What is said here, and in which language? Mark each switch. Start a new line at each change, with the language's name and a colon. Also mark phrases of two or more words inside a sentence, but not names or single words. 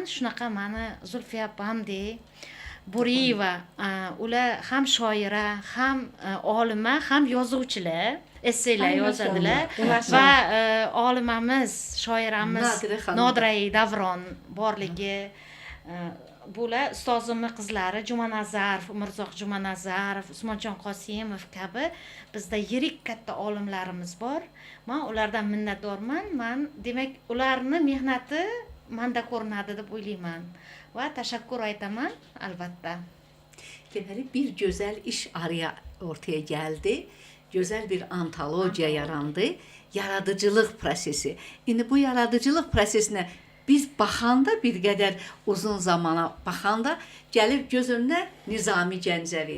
Uzbek: Shunaqa meni Zulfiya opamdek, Buriyeva, ular ham shoira, ham olima, ham yozuvchilar, esseylar yozadilar va olimamiz, shoiramiz Nodira Davron borligi, bular ustozimning qizlari Jumanazarov, Umrzoq Jumanazarov, Usmonjon Qosimov kabi bizda yirik katta olimlarimiz bor. Men ulardan minnatdorman. Men demak ularning mehnati menda ko'rinadi deb o'ylayman va tashakkur aytaman albatta.
Azerbaijani: Deməli bir gözəl iş araya ortaya gəldi. Gözəl bir antologiya yarandı. Yaradıcılıq prosesi. İndi bu yaradıcılıq prosesinə biz baxanda bir qədər uzun zamana baxanda gəlib göz önünə Nizami Gəncəvi.